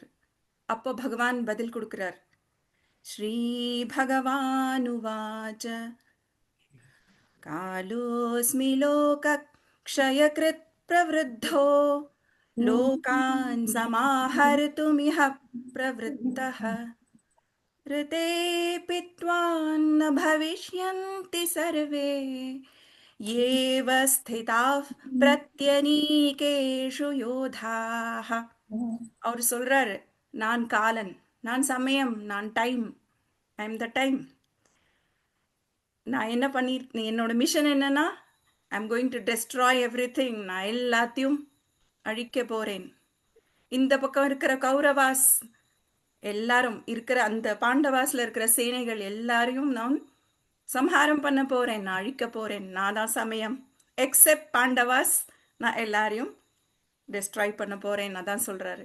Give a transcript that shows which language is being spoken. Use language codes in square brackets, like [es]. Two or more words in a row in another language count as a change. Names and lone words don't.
[ta] அப்போ பகவான் பதில் கொடுக்கிறார். [sa] श्री भगवानुवाच कालोऽस्मि लोक क्षयकृत् प्रवृद्धो लोकान् समाहर्तुमिह प्रवृत्तः ऋतेऽपि त्वान्न भविष्यन्ति सर्वे येव स्थिताः प्रत्यनीकेषु योधाः. [ta] அவர் சொல்றாரு, நான் காலன், நான் சமயம், நான் டைம், [en] I am the time. [ta] நான் என்ன என்னோட மிஷன் என்னன்னா, [en] I am going to destroy everything. [ta] நான் எல்லாத்தையும் அழிக்க போறேன். இந்த பக்கம் இருக்கிற கௌரவாஸ் எல்லாரும் இருக்கிற, அந்த பாண்டவாஸ்ல இருக்கிற சேனைகள் எல்லாரையும் நான் சம்ஹாரம் பண்ண போறேன், நான் அழிக்க போறேன். நான் தான் சமயம். எக்ஸெப்ட் பாண்டவாஸ், நான் எல்லாரையும் டெஸ்ட்ராய் பண்ண போறேன், அதான் சொல்றாரு.